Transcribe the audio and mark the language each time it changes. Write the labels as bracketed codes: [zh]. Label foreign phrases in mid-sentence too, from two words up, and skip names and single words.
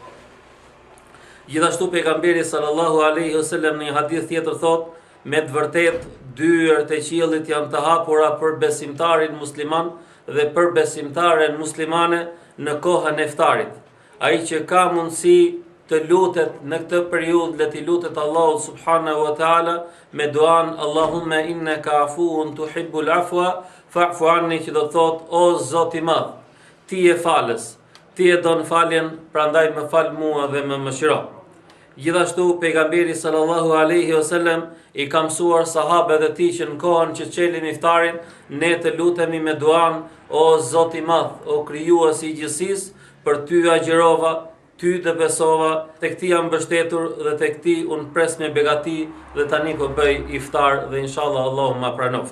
[sq] Gjithashtu pejgamberi [ar] صلى الله عليه وسلم [sq] në një hadith tjetër thot: me të vërtet dyert e qiellit janë të hapura për besimtarin musliman dhe për besimtaren muslimane në kohën e iftarit. Ai që ka mundësi të lutet në këtë periudhë, le të lutet Allahu [ar] سبحانه وتعالى [sq] me duan [ar] اللهم إنك عفو تحب العفو فاعف عني, [sq] që do thot: o Zoti i madh, ti je falës, ti e don faljen, prandaj më fal mua dhe më mëshiro. Gjithashtu pejgamberi [ar] صلى الله عليه وسلم [sq] i ka mësuar sahabët e tij që në kohën që çelim iftarin ne të lutemi me duan: o Zoti i madh, o krijuesi i gjithësisë, për ty agjërova, ty të besova, tek ti jam mbështetur dhe tek ti unë pres me begati, dhe tani po bëj iftar dhe inshallah Allahu ma pranoft.